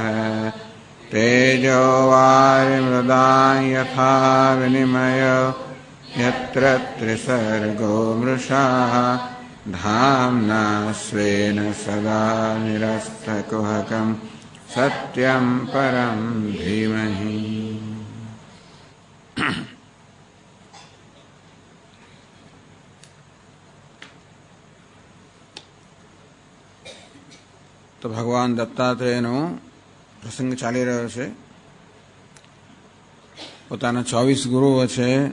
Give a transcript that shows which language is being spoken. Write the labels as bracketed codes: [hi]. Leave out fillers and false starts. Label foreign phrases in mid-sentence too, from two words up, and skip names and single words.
[sa] तेजो वारिमृदां यथा विनिमयो यत्र त्रिसर्गो मृषा धाम्ना स्वेन सदा निरस्तकुहकं सत्यं परं धीमहि। [gu] તો ભગવાન દત્તાત્રેયનો પ્રસંગ ચાલી રહ્યો છે. પોતાના 24 ગુરુઓ છે.